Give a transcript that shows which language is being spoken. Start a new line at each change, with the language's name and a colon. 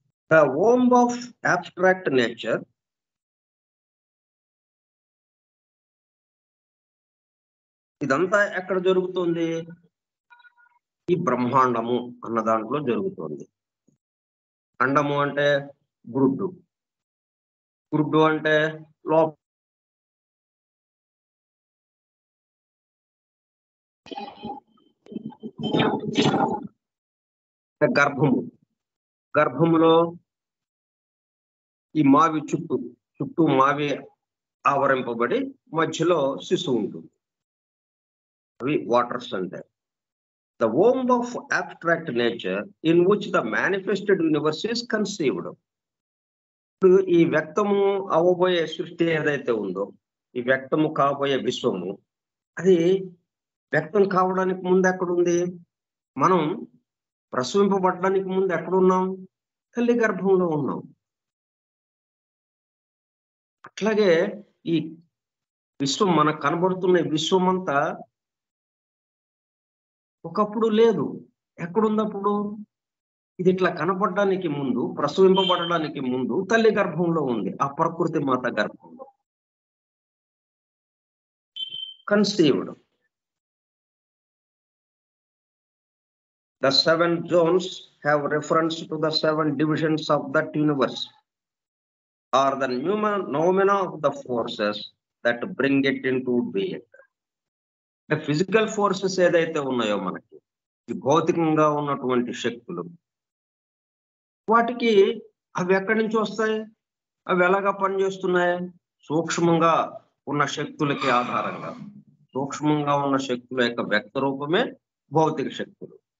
English: The womb of abstract nature
Telugu: ఇదంతా ఎక్కడ జరుగుతుంది? ఈ బ్రహ్మాండము అన్న దాంట్లో జరుగుతుంది. అండము అంటే గుడ్డు, గుడ్డు అంటే లోప, గర్భము, గర్భములో ఈ మావి చుట్టూ మావి ఆవరింపబడి మధ్యలో శిశువు ఉంటుంది. అవి వాటర్స్ అంటే.
English: The womb of abstract nature in which the manifested universe is conceived.
Telugu: ఇప్పుడు ఈ వ్యక్తము అవ్వబోయే సృష్టి ఏదైతే ఉందో, ఈ వ్యక్తము కాబోయే విశ్వము, అది వ్యక్తం కావడానికి ముందు ఎక్కడుంది? మనం ప్రసవింపబడడానికి ముందు ఎక్కడున్నాం? తల్లి గర్భంలో ఉన్నాం. అట్లాగే ఈ విశ్వం, మనకు కనబడుతున్న విశ్వం అంతా ఒకప్పుడు లేదు. ఎక్కడుంది అప్పుడు? ఇది ఇట్లా కనపడడానికి ముందు, ప్రసవింపబడడానికి ముందు తల్లి గర్భంలో ఉంది. ఆ ప్రకృతి మాత గర్భంలో conceived.
English: The 7 zones have reference to the 7 divisions of that universe, are the noumena of the forces that bring it into being. The physical forces
Telugu: ఏదైతే ఉన్నాయో మనకి, ఈ భౌతికంగా ఉన్నటువంటి శక్తులు, వాటికి అవి ఎక్కడి నుంచి వస్తాయి? అవి ఎలాగా పనిచేస్తున్నాయి? సూక్ష్మంగా ఉన్న శక్తులకి ఆధారంగా, సూక్ష్మంగా ఉన్న శక్తుల యొక్క వ్యక్త రూపమే భౌతిక శక్తులు.